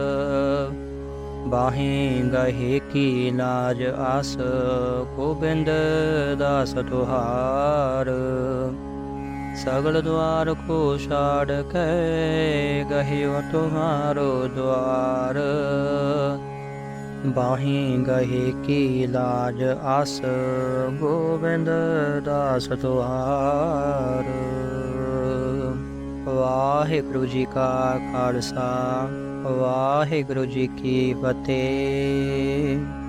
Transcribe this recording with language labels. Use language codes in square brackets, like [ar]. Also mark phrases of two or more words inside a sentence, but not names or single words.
[bra] बाहें गहे की लाज आस गोबिंद दास तुहार। सगल द्वार को छाड़ कै गहियो तुम्हारो द्वार। बाहें गहे की लाज आस गोबिंद दास तुहार। [pa] वाहिगुरु जी का खालसा वाहिगुरु जी की फतेह।